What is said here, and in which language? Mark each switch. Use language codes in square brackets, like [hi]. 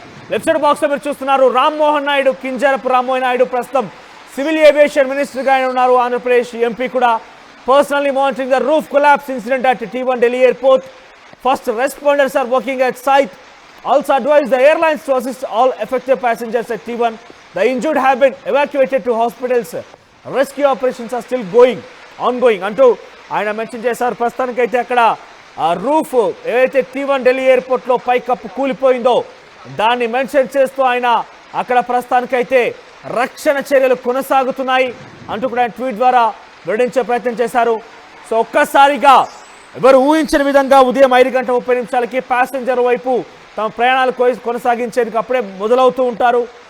[te] Left side బాక్స్లో మీరు చూస్తున్నారు, రామ్మోహన్ నాయుడు, కింజారపు రామ్మోహన్ నాయుడు ప్రస్తుతం సివిల్ ఏవియేషన్ మినిస్టర్గా ఉన్నారు. ఆంధ్రప్రదేశ్ ఎంపీ కూడా [en] Personally monitoring the roof collapse incident at T1 Delhi airport. First responders are working at site. Also advised the airlines to assist all affected passengers at T1. The injured have been evacuated to hospitals. Rescue operations are still ongoing [te] అంటూ ఆయన mention చేశారు. ప్రస్తుతానికైతే అక్కడ roof ఏదైతే T1 Delhi ఎయిర్పోర్ట్లో పైకప్పు కూలిపోయిందో దాన్ని mention చేస్తూ ఆయన అక్కడ ప్రస్తుతానికైతే రక్షణ చర్యలు కొనసాగుతున్నాయి అంటూ కూడా ఆయన ట్వీట్ ద్వారా వెల్లడించే ప్రయత్నం చేశారు. సో ఒక్కసారిగా ఎవరు ఊహించిన విధంగా ఉదయం 5:30 ప్యాసింజర్ వైపు తమ ప్రయాణాలు కొనసాగించేందుకు అప్పుడే మొదలవుతూ ఉంటారు.